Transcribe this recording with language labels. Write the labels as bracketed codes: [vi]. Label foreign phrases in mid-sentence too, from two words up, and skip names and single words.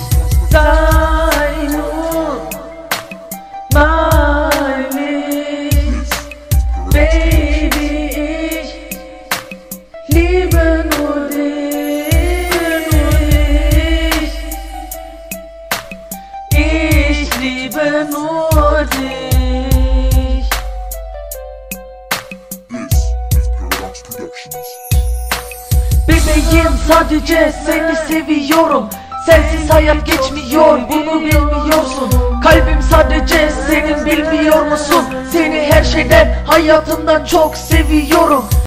[de] Sei nur mein Licht. Baby, ich liebe nur dich. Ich liebe nur dich. [tr] Bebeğim sadece seni seviyorum. Sensiz hayat geçmiyor, bunu bilmiyorsun. Kalbim sadece senin, bilmiyor musun? Seni her şeyden, hayatımdan çok seviyorum.